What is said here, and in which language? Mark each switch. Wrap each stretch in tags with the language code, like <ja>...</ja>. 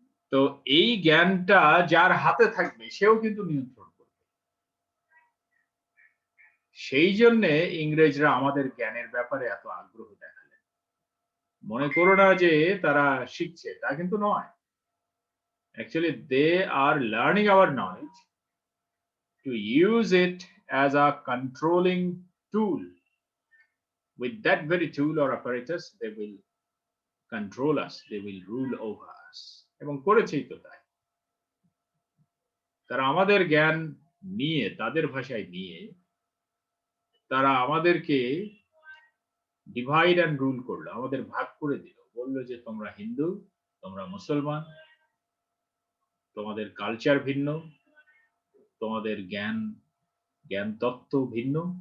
<bn>তো এই জ্ঞানটা যার হাতে থাকবে সেও কিন্তু নিয়ন্ত্রণ করবে। সেই জন্যে ইংরেজরা আমাদের জ্ঞানের ব্যাপারে এত আগ্রহ দেখালেন। মনে করো না যে তারা শিখছে, তা কিন্তু নয়।</bn> <en>Actually, they are learning our knowledge to use it as a controlling tool. With that very tool or apparatus, they will control us, they will rule over us.</en> <bn>এবং করেছেই তো তাই। তারা আমাদের জ্ঞান নিয়ে, তাদের ভাষায় নিয়ে, তারা আমাদেরকে</bn> <en>divide and rule</en> <bn>করলো, আমাদের ভাগ করে দিল। বললো যে তোমরা হিন্দু, তোমরা মুসলমান, তোমাদের কালচার ভিন্ন, তোমাদের জ্ঞান তত্ত্ব ভিন্ন।</bn>